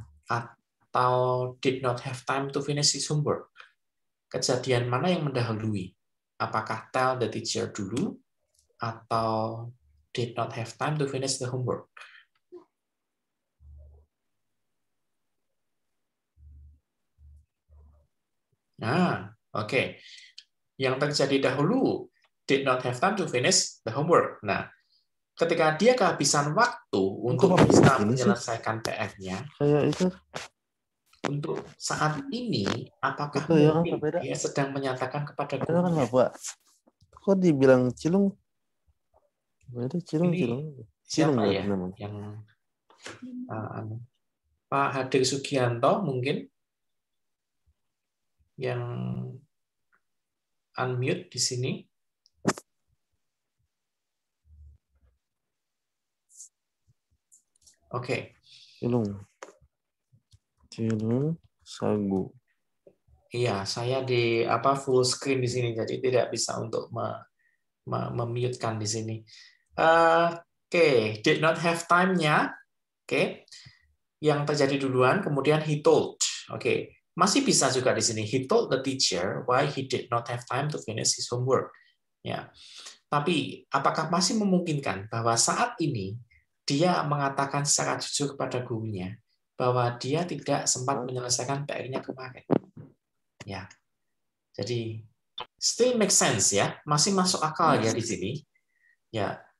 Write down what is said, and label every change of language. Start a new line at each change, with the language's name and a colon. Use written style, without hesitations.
English: Atau did not have time to finish his homework?
Indonesian: Kejadian mana yang mendahului? Apakah
English: tell the teacher dulu? Atau did not have time to finish the homework?
Indonesian: Nah, oke. Yang terjadi dahulu,
English: did not have time to finish the homework.
Indonesian: Nah, ketika dia kehabisan waktu untuk bisa menyelesaikan PR-nya, untuk saat ini, apakah mungkin dia sedang menyatakan kepada gurunya? Kok dibilang Cilung? Berarti Cilung. Siapa ya? Yang Pak Hadir Sugianto mungkin? Yang unmute di sini. Oke. Cilung Sagu. Iya, saya di full screen di sini, jadi tidak bisa untuk memute-kan di sini.
English: Oke, did not have time-nya.
Indonesian: Oke. Yang terjadi duluan, kemudian
English: he told.
Indonesian: Oke. Masih bisa juga di sini.
English: He told the teacher why he did not have time to finish his homework.
Indonesian: Ya. Tapi apakah masih memungkinkan bahwa saat ini dia mengatakan secara jujur kepada gurunya bahwa dia tidak sempat menyelesaikan PR-nya kemarin. Ya. Jadi
English: still make sense
Indonesian: ya, masih masuk akal ya di sini. Ya.